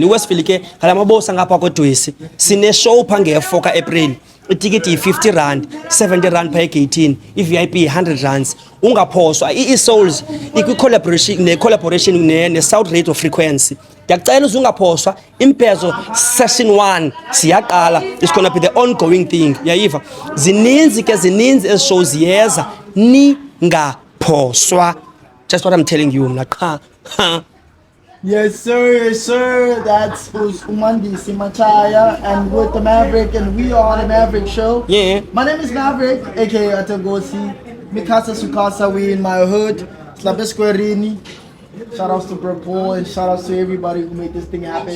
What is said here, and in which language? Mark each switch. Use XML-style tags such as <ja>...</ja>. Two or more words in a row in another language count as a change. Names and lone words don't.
<xh>iWestville ke ngalamabosa ngapha kodwesi. Sine show pha nge4 kaApril. Itikiti yi50 70 rand pha egate, iVIP 100 rands. Ungaphoswa. iSouls ikwi collaboration ne South Radio Frequency. Ndiyakucela uze ungaphoswa. Impezo session 1 siyaqala.</xh> <en>It's gonna be the ongoing thing.</en> <xh>Yayiva. Zininzi ezi shows ziyeza ningaphoswa.</xh> <en>Just what I'm telling you</en> <xh>mna qha.</xh> <en>Yes, sir. That's Umandisi Machaya, and with the Maverick, and we are the Maverick Show. Yeah. My name is Maverick, aka Atagosi. Mikasa Sukasa, we in my hood. Slabesquarini. Shout outs to Purple, and shout outs to everybody who made this thing happen.</en>